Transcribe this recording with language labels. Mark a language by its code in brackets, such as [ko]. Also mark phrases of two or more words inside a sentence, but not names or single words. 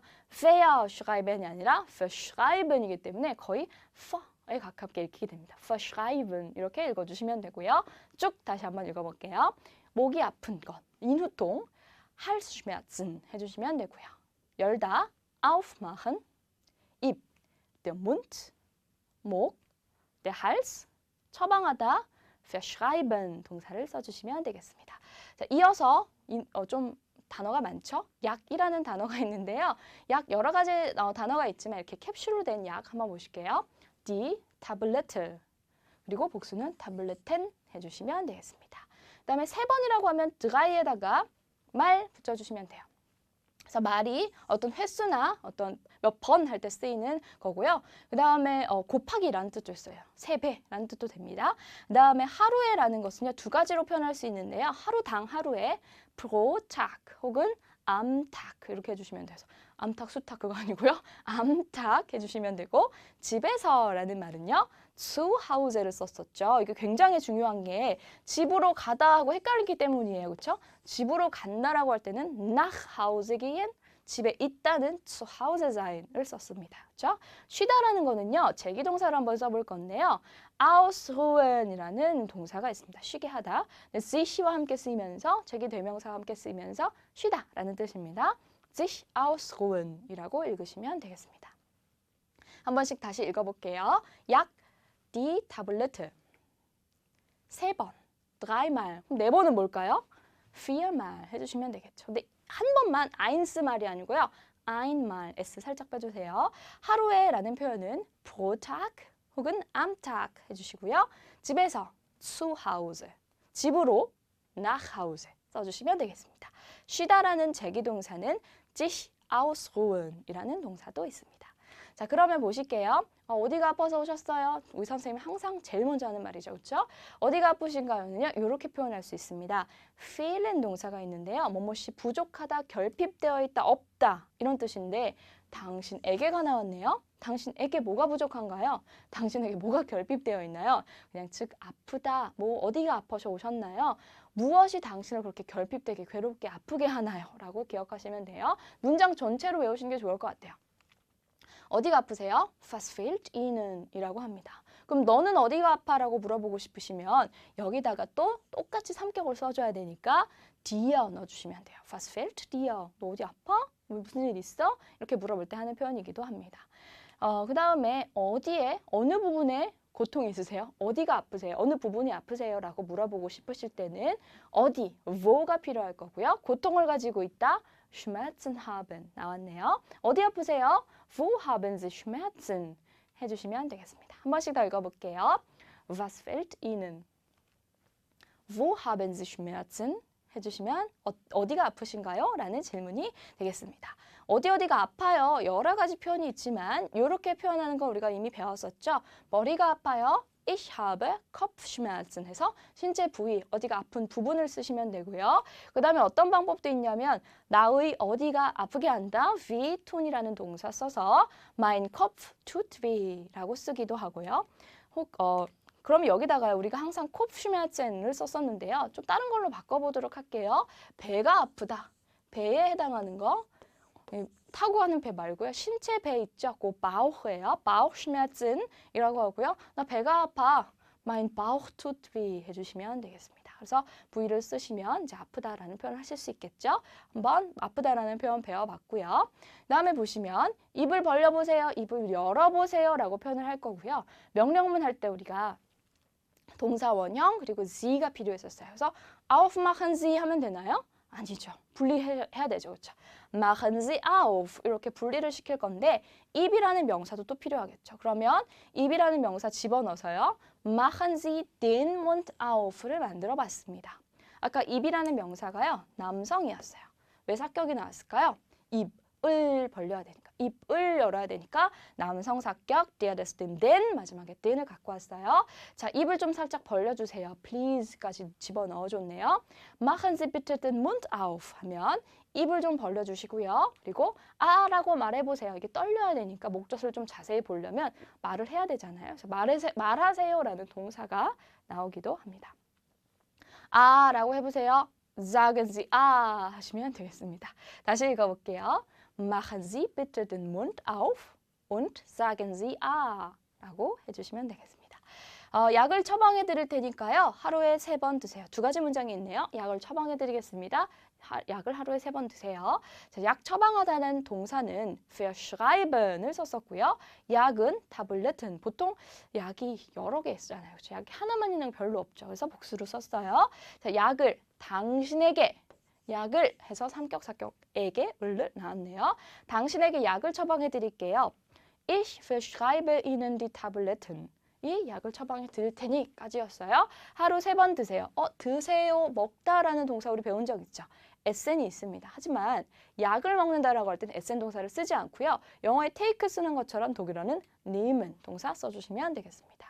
[de] fair schreiben [ko] 이 아니라 verschreiben이기 때문에 거의 에 가깝게 읽히게 됩니다. verschreiben 이렇게 읽어주시면 되고요. 쭉 다시 한번 읽어볼게요. 목이 아픈 것, 인후통, Halsschmerzen 해주시면 되고요. 열다, aufmachen, 입, [de] der Mund, 목, der Hals, [ko] 처방하다, verschreiben 동사를 써주시면 되겠습니다. 자, 이어서 좀 단어가 많죠? 약이라는 단어가 있는데요. 약 여러 가지 단어가 있지만 이렇게 캡슐로 된 약 한번 보실게요. [de] Die Tablette [ko] 그리고 복수는 Tabletten 해주시면 되겠습니다. 그 다음에 3번이라고 하면 drei에다가 말 붙여주시면 돼요. 그래서 말이 어떤 횟수나 어떤 몇 번 할 때 쓰이는 거고요. 그 다음에 곱하기라는 뜻도 있어요. 3배라는 뜻도 됩니다. 그 다음에 하루에라는 것은요. 2가지로 표현할 수 있는데요. 하루당 하루에 [de] pro Tag [ko] 혹은 [de] am Tag [ko] 이렇게 해주시면 돼요. 암탉, 수탉 그거 아니고요. 암탉 해주시면 되고 집에서라는 말은요. [de] zu Hause를 썼었죠. [ko] 이게 굉장히 중요한 게 집으로 가다 하고 헷갈리기 때문이에요. 그렇죠? 집으로 간다라고 할 때는 [de] nach Hause gehen, [ko] 집에 있다는 [de] zu Hause sein [ko] 을 썼습니다. 그렇죠? 쉬다라는 거는요. 제기동사를 한번 써볼 건데요. ausruhen이라는 동사가 있습니다. 쉬게 하다. sich와 함께 쓰이면서 제기 대명사와 함께 쓰이면서 쉬다라는 뜻입니다. [de] sich ausruhen [ko] 이라고 읽으시면 되겠습니다. 한 번씩 다시 읽어볼게요. [de] 약 die Tablette 3번, dreimal. [ko] 그럼 4번은 뭘까요? viermal 해주시면 되겠죠. 근데 한 번만 eins말이 아니고요. einmal s 살짝 빼주세요. 하루에 라는 표현은 [de] pro Tag [ko] 혹은 [de] am Tag [ko] 해주시고요. 집에서 [de] zu Hause, [ko] 집으로 [de] nach Hause [ko] 써주시면 되겠습니다. 쉬다라는 제기동사는 [de] sich ausruhen [ko] 이라는 동사도 있습니다. 자, 그러면 보실게요. 어디가 아파서 오셨어요? 우리 선생님이 항상 제일 먼저 하는 말이죠. 그렇죠? 어디가 아프신가요?는요. 이렇게 표현할 수 있습니다. fehlen 동사가 있는데요. 뭐뭐시 부족하다, 결핍되어 있다, 없다 이런 뜻인데 당신에게가 나왔네요. 당신에게 뭐가 부족한가요? 당신에게 뭐가 결핍되어 있나요? 그냥 즉 아프다, 뭐 어디가 아파서 오셨나요? 무엇이 당신을 그렇게 결핍되게 괴롭게 아프게 하나요? 라고 기억하시면 돼요. 문장 전체로 외우시는 게 좋을 것 같아요. 어디가 아프세요? [de] Was fehlt Ihnen? [ko] 이라고 합니다. 그럼 너는 어디가 아파? 라고 물어보고 싶으시면 여기다가 또 똑같이 삼격을 써줘야 되니까 dir 넣어주시면 돼요. [de] Was fehlt dir? [ko] 너 어디 아파? 무슨 일 있어? 이렇게 물어볼 때 하는 표현이기도 합니다. 그 다음에 어디에, 어느 부분에 고통이 있으세요? 어디가 아프세요? 어느 부분이 아프세요? 라고 물어보고 싶으실 때는 어디, wo가 필요할 거고요. 고통을 가지고 있다. [de] Schmerzen haben 나왔네요. [ko] 어디 아프세요? [de] Wo haben Sie Schmerzen? [ko] 해주시면 되겠습니다. 한 번씩 더 읽어볼게요. [de] Was fehlt Ihnen? Wo haben Sie Schmerzen? [ko] 해주시면 어디가 아프신가요? 라는 질문이 되겠습니다. 어디가 아파요? 여러 가지 표현이 있지만 이렇게 표현하는 거 우리가 이미 배웠었죠? 머리가 아파요. [de] Ich habe Kopfschmerzen [ko] 해서 신체 부위, 어디가 아픈 부분을 쓰시면 되고요. 그 다음에 어떤 방법도 있냐면 나의 어디가 아프게 한다. [de] weh tun이라는 [ko] 동사 써서 [de] mein Kopf tut weh [ko] 라고 쓰기도 하고요. 그럼 여기다가 우리가 항상 Kopfschmerzen을 썼었는데요. 좀 다른 걸로 바꿔보도록 할게요. 배가 아프다. 배에 해당하는 거. 타고 가는 배 말고요. 신체 배 있죠? 그 Bauch예요. Bauchschmerzen이라고 하고요. 나 배가 아파. [de] Mein Bauch tut weh [ko] 해주시면 되겠습니다. 그래서 부위를 쓰시면 이제 아프다라는 표현을 하실 수 있겠죠? 한번 아프다라는 표현 배워봤고요. 다음에 보시면 입을 벌려보세요. 입을 열어보세요 라고 표현을 할 거고요. 명령문 할 때 우리가 동사 원형 그리고 Sie가 필요했었어요. 그래서 [de] aufmachen Sie [ko] 하면 되나요? 아니죠. 분리해야 되죠. 그렇죠? [de] machen Sie auf [ko] 이렇게 분리를 시킬 건데 입이라는 명사도 또 필요하겠죠. 그러면 입이라는 명사 집어넣어서요. [de] machen Sie den Mund auf를 [ko] 만들어 봤습니다. 아까 입이라는 명사가요. 남성이었어요. 왜 사격이 나왔을까요? 입을 벌려야 되니까. 입을 열어야 되니까 남성 사격 [de] der des den [ko] 마지막에 den을 갖고 왔어요. 자, 입을 좀 살짝 벌려주세요. please까지 집어넣어줬네요. [de] machen Sie bitte den Mund auf [ko] 하면 입을 좀 벌려주시고요. 그리고 아라고 말해보세요. 이게 떨려야 되니까 목젖을 좀 자세히 보려면 말을 해야 되잖아요. 그래서 말하세요라는 동사가 나오기도 합니다. 아라고 해보세요. [de] sagen Sie [ko] 아 하시면 되겠습니다. 다시 읽어볼게요. [de] Machen Sie bitte den Mund auf und sagen Sie 아 [ko] 라고 해주시면 되겠습니다. 약을 처방해 드릴 테니까요. 하루에 3번 드세요. 2가지 문장이 있네요. 약을 처방해 드리겠습니다. 약을 하루에 3번 드세요. 자, 약 처방하다는 동사는 verschreiben을 썼었고요. 약은 Tabletten. 보통 약이 여러 개 있잖아요. 그렇죠? 약이 하나만 있는 거 별로 없죠. 그래서 복수로 썼어요. 자, 약을 당신에게 약을 해서 삼격사격에게 을을 나왔네요. 당신에게 약을 처방해 드릴게요. [de] Ich verschreibe Ihnen die Tabletten. [ko] 이 약을 처방해 드릴 테니까지였어요. 하루 3번 드세요. 드세요, 먹다라는 동사 우리 배운 적 있죠. 에센이 있습니다. 하지만 약을 먹는다라고 할 때는 에센 동사를 쓰지 않고요. 영어에 take 쓰는 것처럼 독일어는 nehmen 동사 써주시면 되겠습니다.